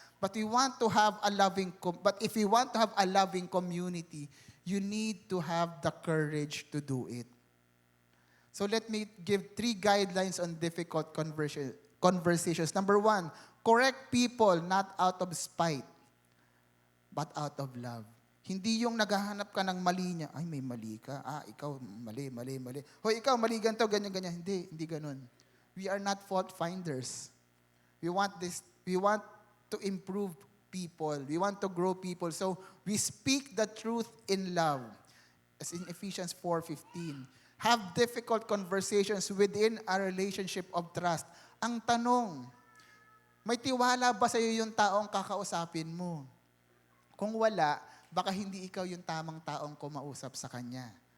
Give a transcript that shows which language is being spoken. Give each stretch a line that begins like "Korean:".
English: But if you want to have a loving community, you need to have the courage to do it. So let me give 3 guidelines on difficult conversations. Number 1, correct people not out of spite, but out of love.
Filipino: Hindi yung naghahanap ka ng mali niya. Ay, may mali ka. Ikaw, mali. Hoy, ikaw, mali ganito, ganyan. Hindi ganun.
English: We are not fault finders. We want to improve people. We want to grow people. So, we speak the truth in love. As in Ephesians 4:15. Have difficult conversations within a relationship of trust.
Filipino: Ang tanong, may tiwala ba sa iyo yung taong kakausapin mo? Kung wala, baka hindi ikaw yung tamang taong kumausap sa kanya.